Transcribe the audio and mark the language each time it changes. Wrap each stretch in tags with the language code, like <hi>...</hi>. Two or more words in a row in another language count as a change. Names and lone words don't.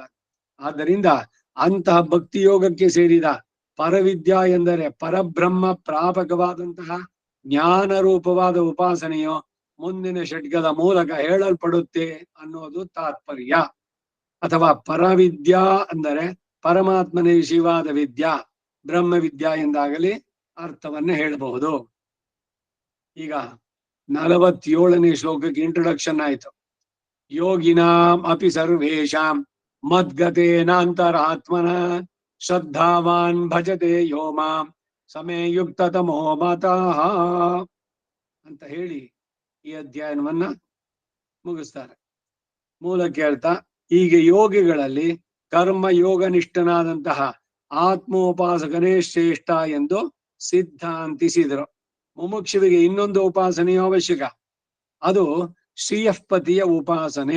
<kn>ಆದ್ದರಿಂದ ಅಂತಹ ಭಕ್ತಿ ಯೋಗಕ್ಕೆ ಸೇರಿದ ಪರವಿದ್ಯಾ ಎಂದರೆ ಪರಬ್ರಹ್ಮ ಪ್ರಾಪಕವಾದಂತಹ ಜ್ಞಾನ ರೂಪವಾದ ಉಪಾಸನೆಯು ಮುಂದಿನ ಷಟ್ಕದ ಮೂಲಕ ಹೇಳಲ್ಪಡುತ್ತೆ ಅನ್ನೋದು ತಾತ್ಪರ್ಯ. ಅಥವಾ ಪರವಿದ್ಯಾ ಅಂದರೆ ಪರಮಾತ್ಮನೇ ಶಿವಾದ ವಿದ್ಯಾ, ಬ್ರಹ್ಮವಿದ್ಯಾ ಎಂದಾಗಲಿ ಅರ್ಥವನ್ನ ಹೇಳಬಹುದು. ಈಗ 47ನೇ ಶ್ಲೋಕಕ್ಕೆ ಇಂಟ್ರೊಡಕ್ಷನ್ ಆಯ್ತು.</kn> <sa>ಯೋಗಿನಾಂ ಅಪಿ ಸರ್ವೇಷಾಂ ಮದ್ಗತೇನ ಅಂತರಾತ್ಮನ ಶ್ರದ್ಧಾವಾನ್ ಭಜತೆ ಯೋ ಮಾಂ ಸಮೇ ಯುಕ್ತತಮೋ ಮತಃ</sa> <kn>ಅಂತ ಹೇಳಿ ಈ ಅಧ್ಯಾಯವನ್ನ ಮುಗಿಸ್ತಾರೆ. ಮೂಲಕ್ಕೆ ಹೇಳ್ತಾ, ಹೀಗೆ ಯೋಗಿಗಳಲ್ಲಿ ಕರ್ಮ ಯೋಗನಿಷ್ಠನಾದಂತಹ ಆತ್ಮೋಪಾಸಕನೇ ಶ್ರೇಷ್ಠ ಎಂದು ಸಿದ್ಧಾಂತಿಸಿದರು. ಮುಮುಕ್ಷುವಿಗೆ ಇನ್ನೊಂದು ಉಪಾಸನೆಯು ಅವಶ್ಯಕ, ಅದು ಶ್ರೀಯಃಪತಿಯ ಉಪಾಸನೆ.</kn>